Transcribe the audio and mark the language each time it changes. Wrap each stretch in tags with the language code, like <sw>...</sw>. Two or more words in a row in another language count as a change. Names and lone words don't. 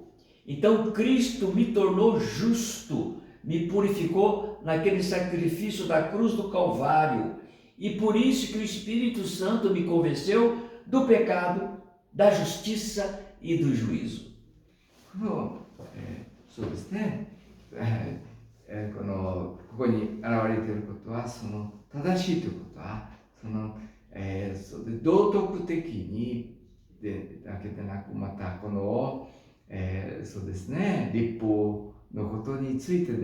<pt>Então Cristo me tornou justo, me purificou naquele sacrifício da cruz do Calvário. E por isso que o Espírito Santo me convenceu do pecado, da justiça e do juízo.</pt> <ja>そうですね。ここに現れていることは、その正しいということは、道徳的にだけでなく、またこの、そうですね、立法のことについて</ja>